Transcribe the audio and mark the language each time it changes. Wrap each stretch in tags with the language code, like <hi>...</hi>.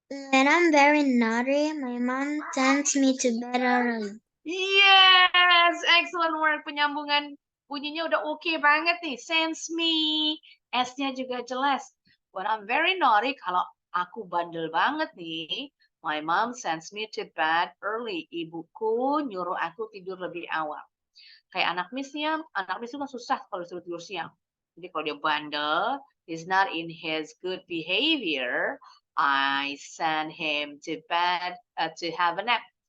<en>When I'm very naughty, my mom sends me to bed early. Yes, excellent work.</en> <id>Penyambungan bunyinya udah oke banget nih.</id> <en>Sends me.</en> <id>S-nya juga jelas.</id> <en>When I'm very naughty,</en> <id>kalau aku bandel banget nih,</id> <en>my mom sends me to bed early.</en> <id>Ibuku nyuruh aku tidur lebih awal. Kayak anak Miss itu kan susah kalau disuruh tidur siang. Jadi kalau dia bandel,</id> <en>he's not in his good behavior, I send him to bed to have a nap.</en>